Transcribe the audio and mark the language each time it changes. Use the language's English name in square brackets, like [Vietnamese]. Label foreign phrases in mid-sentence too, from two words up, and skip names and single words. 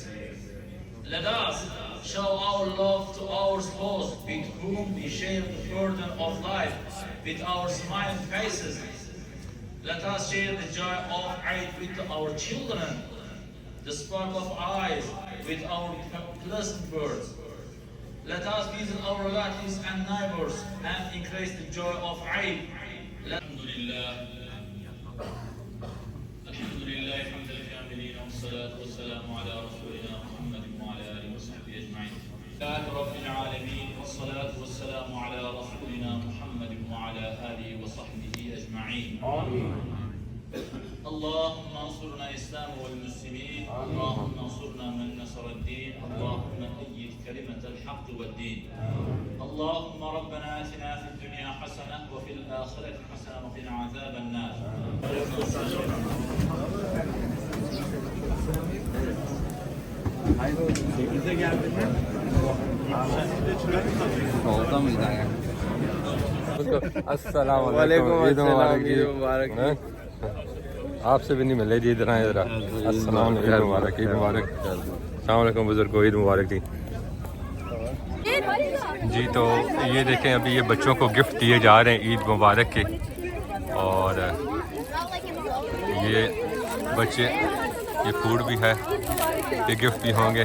[English] Let us show our love to our spouse, with whom we share the burden of life, with our smiling faces. Let us share the joy of Eid with our children, the spark of eyes with our pleasant words. Let us visit our relatives and neighbors and increase the joy of Eid. [Arabic] الحمد لله، حمد الكاملين، والصلاة والسلام على رسولنا محمد وعلى آله وصحبه أجمعين. الحمد لله رب العالمين، والصلاة والسلام على رسولنا محمد وعلى آله وصحبه أجمعين. Amin. اللهم انصرنا الاسلام والمسلمين، اللهم انصرنا من نصر الدين، اللهم أيد كلمة الحق والدين. اللهم ربنا آتنا في الدنيا حسنة وفي الآخرة حسنة وقنا عذاب النار. [Turkish] Bize geldi mi? Solda mıydı ayak? [Hindi] अस्सलाम वालेकुम, ईद मुबारक जी। आपसे भी नहीं मिले जी, इधर आए जरा। अस्सलाम वालेकुम, ईद मुबारक, ईद मुबारक। अस्सलाम वालेकुम बुजुर्गो, ईद मुबारक जी। जी तो ये देखें, अभी ये बच्चों को गिफ्ट दिए जा रहे हैं ईद मुबारक के। और ये बच्चे, ये फूड भी है, ये गिफ्ट भी होंगे।